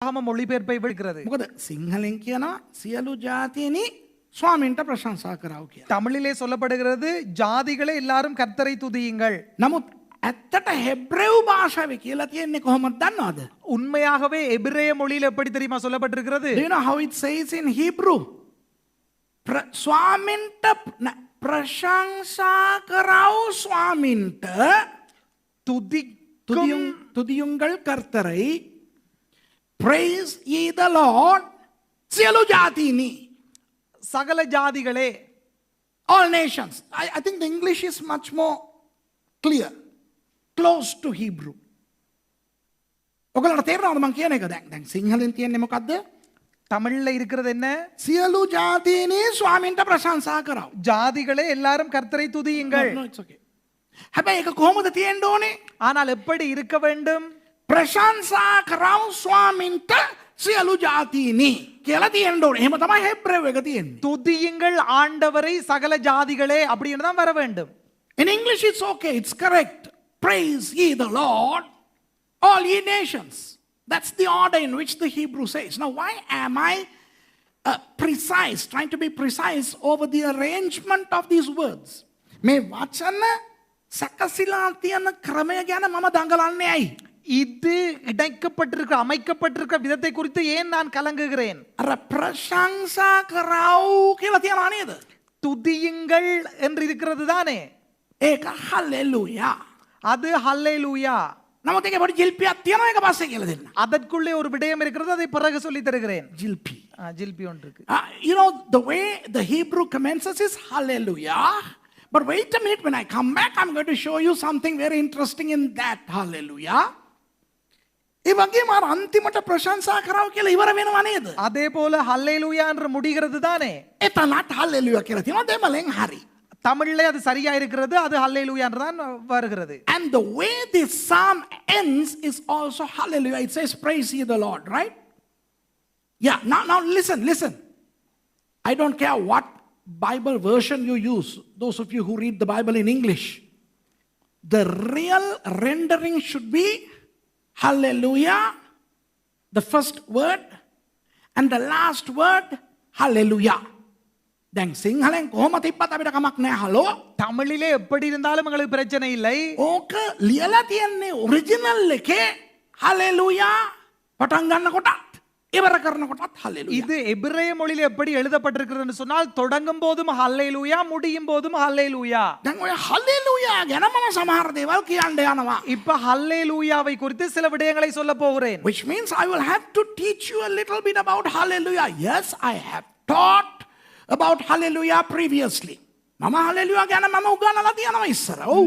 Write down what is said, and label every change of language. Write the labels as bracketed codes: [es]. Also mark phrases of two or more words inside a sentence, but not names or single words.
[ta] வேதாகம மொழிபெயர்ப்பை விடுகிறது. [si] මොකද සිංහලෙන් කියනවා සියලු ජාතීනි ස්වාමීන්ට ප්‍රශංසා කරව කියලා. [ta] தமிழிலே சொல்லப்படுகிறது ஜாதிகளே எல்லாரும் கர்த்தரை துதியுங்கள். [si] නමුත් ඇත්තට හෙබ්‍රෙව් භාෂාවේ කියලා තියෙන්නේ කොහොමද දන්නවද? [ta] உண்மையாகவே எபிரேய மொழியில் எப்படி தெரியுமா சொல்லப்பட்டிருக்கிறது? [en] Do you know how it says in Hebrew? [si] ස්වාමීන්ට ප්‍රශංසා කරව ස්වාමීන්ට [ta] துதியுங்கள் கர்த்தரை. [en] Praise ye the Lord. [si] සියලු ජාතීනි. [ta] சகல ஜாதிகளே. [en] All nations. I think the English is much more clear. Close to Hebrew. [si] ඔගලට තේරෙනවද මම කියන එක? දැන් සිංහලෙන් තියෙන්නේ මොකද්ද? [ta] தமிழ்ல இருக்கிறது என்ன? [si] සියලු ජාතීනි ස්වාමීන්ට ප්‍රශංසා කරව. [ta] ஜாதிகளே எல்லாரும் கர்த்தரை துதியுங்கள். [en] No, it's okay. [si] හැබැයි ඒක කොහොමද තියෙන්න ඕනේ? [ta] ஆனால் எப்படி இருக்க வேண்டும்? [si] ප්‍රශංසා කරව ස්වාමීන්ට සියලු ජාතීනි කියලා තියෙන්න ඕනේ. එහෙම තමයි හෙබ්‍රෙව් එක තියෙන්නේ. [ta] துதியுங்கள் ஆண்டவரை சகல ஜாதிகளே அப்படின்னு தான் வர வேண்டும். [en] In English it's okay, it's correct. Praise ye the Lord, all ye nations. That's the order in which the Hebrew says. Now why am I trying to be precise over the arrangement of these words? [si] මේ වචන සකසිලා තියෙන ක්‍රමය ගැන මම දඟලන්නේ ඇයි? [ta] இது இணைக்கப்பட்டிருக்க அமைக்கப்பட்டிருக்க விதத்தை குறித்து ஏன் நான் கலங்குகிறேன்? [si] අර ප්‍රශංසා කරව කියලා තියනවා නේද? [ta] துதியுங்கள் என்று இருக்கிறது தானே. [si] ඒක හලෙලුයා. [ta] அது ஹல்லேலூயா. [si] නමුත් ඒකේ පොඩි ජිල්පියක් තියෙනවා ඒක පස්සේ කියලා දෙන්න. [ta] அதற்குள்ளே ஒரு விடயம் இருக்கிறது, அதை பிறகு சொல்லி தருகிறேன். [si] ජිල්පි. [ta] ஜில்பி ஒன்று இருக்கு. [en] You know the way the Hebrew commences is hallelujah. But wait a minute, when I come back I'm going to show you something very interesting in that hallelujah. [si] ඒ වගේම අර අන්තිමට ප්‍රශංසා කරව කියලා ඉවර වෙනව නේද? [ta] அதே போல ஹல்லேலூயா என்று முடிகிறது தானே. [si] එතනත් hallelujah කියලා තියෙනවා දෙමළෙන් හරි. [ta] தமிழ்ல அது சரியா இருக்கிறது, அது ஹல்லேலூயா என்று தான் வருகிறது. [en] And the way this psalm ends is also hallelujah. It says praise ye the Lord, right? Yeah, now listen. I don't care what Bible version you use, those of you who read the Bible in English. The real rendering should be hallelujah, the first word, and the last word hallelujah. [si] දැන් සිංහලෙන් කොහොම තිබ්බත් අපිට කමක් නැහැ. හලෝ [ta] தமிழிலே எப்படி இருந்தாலும் எங்களுக்கு பிரச்சனை இல்லை. [si] ඕක ලියලා තියන්නේ ඔරිජිනල් එකේ හලෙලුයා පටන් ගන්නකොටත් ඉවර කරනකොටත් හලෙලුයා. [ta] இது எபிரேய மொழியில் எப்படி எழுதப்பட்டிருக்கிறது சொன்னால் தொடங்கும் போதும் ஹல்லேலூயா, முடியும் போதும் ஹல்லேலூயா. [si] දැන් ඔය හලෙලුයා ගැන මම සමහර දේවල් කියන්න යනවා. [ta] இப்ப ஹல்லேலூயாவை குறித்து சில விடயங்களை சொல்ல போகிறேன். [en] Which means I will have to teach you a little bit about hallelujah. Yes, I have taught about hallelujah previously. [si] මම hallelujah ගැන මම උගන්වලා තියෙනවා ඉස්සර. ඔව්.